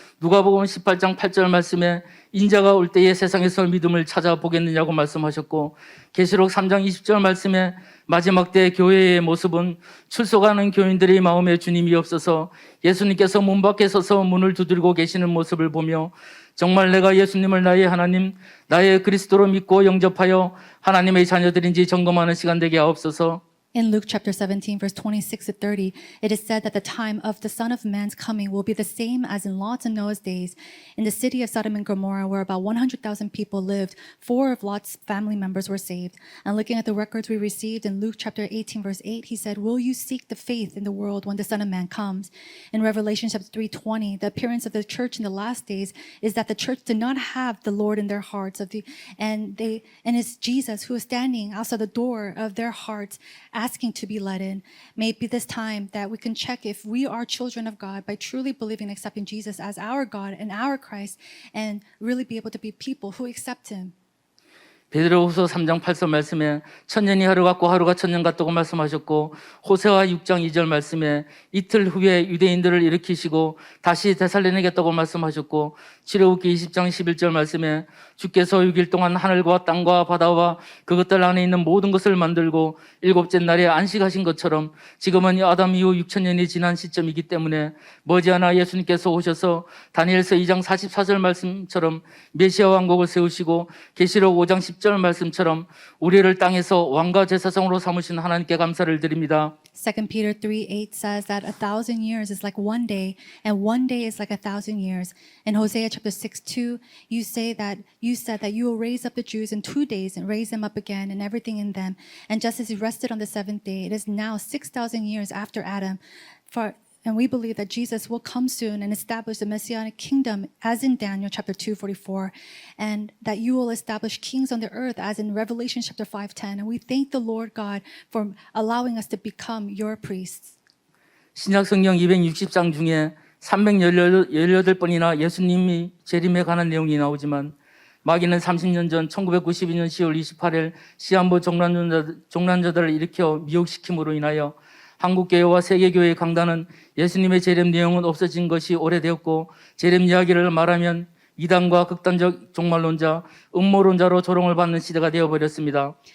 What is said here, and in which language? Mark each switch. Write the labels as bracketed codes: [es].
[ko] 누가복음 18장 8절 말씀에 인자가 올 때에 세상에서 믿음을 찾아보겠느냐고 말씀하셨고, 계시록 3장 20절 말씀에 마지막 때 교회의 모습은 출석하는 교인들의 마음에 주님이 없어서 예수님께서 문 밖에 서서 문을 두드리고 계시는 모습을 보며, 정말 내가 예수님을 나의 하나님, 나의 그리스도로 믿고 영접하여 하나님의 자녀들인지 점검하는 시간 되게 하옵소서. [en] In Luke chapter 17, verse 26 to 30, it is said that the time of the Son of Man's coming will be the same as in Lot's and Noah's days. In the city of Sodom and Gomorrah, where about 100,000 people lived, 4 of Lot's family members were saved. And looking at the records we received in Luke chapter 18, verse 8, he said, "Will you seek the faith in the world when the Son of Man comes?" In Revelation chapter 3:20, the appearance of the church in the last days is that the church did not have the Lord in their hearts, and it's Jesus who is standing outside the door of their hearts, asking to be let in. May it be this time that we can check if we are children of God by truly believing and accepting Jesus as our God and our Christ, and really be able to be people who accept Him. [ko] 베드로후서 3장 8절 말씀에 천년이 하루 같고 하루가 천년 같다고 말씀하셨고, 호세아 6장 2절 말씀에 이틀 후에 유대인들을 일으키시고 다시 되살려내겠다고 말씀하셨고, 출애굽기 20장 11절 말씀에 주께서 6일 동안 하늘과 땅과 바다와 그것들 안에 있는 모든 것을 만들고 일곱째 날에 안식하신 것처럼 지금은 아담 이후 6천년이 지난 시점이기 때문에 머지않아 예수님께서 오셔서 다니엘서 2장 44절 말씀처럼 메시아 왕국을 세우시고 계시록 5장 10절 말씀처럼 우리를 땅에서 왕과 제사장으로 삼으신 하나님께 감사를 드립니다. [en] 2 Peter 3:8 says that 1,000 years is like one day, and one day is like 1,000 years. In Hosea chapter 6:2, you said that you will raise up the Jews in 2 days and raise them up again and everything in them. And just as He rested on the seventh day, it is now 6,000 years after Adam. And we believe that Jesus will come soon and establish the Messianic kingdom, as in Daniel chapter 2:44, and that you will establish kings on the earth, as in Revelation chapter 5:10. And we thank the Lord God for allowing us to become your priests. [ko] 신약 성경 260장 중에 318번이나 예수님이 재림에 관한 내용이 나오지만, 마귀는 30년 전 1992년 10월 28일 시한부 종란자들을 일으켜 미혹시킴으로 인하여 한국교회와 세계교회의 강단은 예수님의 재림 내용은 없어진 것이 오래되었고, 재림 이야기를 말하면 이단과 극단적 종말론자, 음모론자로 조롱을 받는 시대가 되어버렸습니다.